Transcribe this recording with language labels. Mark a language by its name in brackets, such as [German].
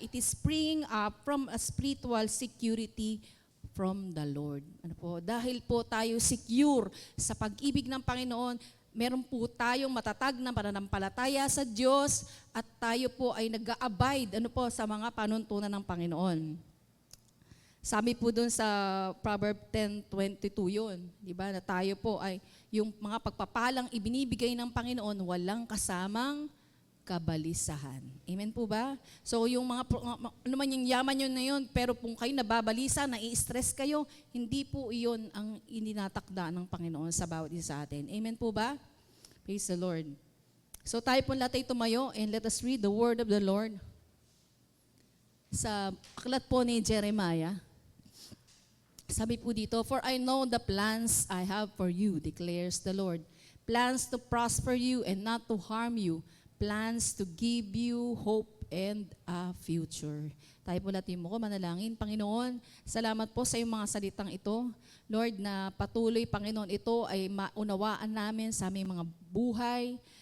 [English] It is springing up from a spiritual security from the Lord. [Filipino] Ano po? Dahil po tayo secure sa pag-ibig ng Panginoon, meron po tayong matatag na pananampalataya sa Diyos at tayo po ay nag-a-abide sa mga panuntunan ng Panginoon. Sabi po doon sa Proverb 10:22 yun, di ba? Na tayo po ay yung mga pagpapalang ibinibigay ng Panginoon walang kasamang kabalisahan. Amen po ba? So yung mga, ano man yung yaman yun na yun, pero kung kayo nababalisa, nai-stress kayo, hindi po iyon ang ininatakda ng Panginoon sa bawat isa sa atin. Amen po ba? [English] Praise the Lord. [Filipino] So tayo po lahat ay tumayo [English] and let us read the word of the Lord. [Filipino] Sa aklat po ni Jeremiah, sabi po dito, [English] "For I know the plans I have for you, declares the Lord. Plans to prosper you and not to harm you. Plans to give you hope and a future." [Filipino] Tayo po natin mo ko, manalangin. Panginoon, salamat po sa iyong mga salitang ito. Lord, na patuloy, Panginoon, ito ay maunawaan namin sa aming mga buhay.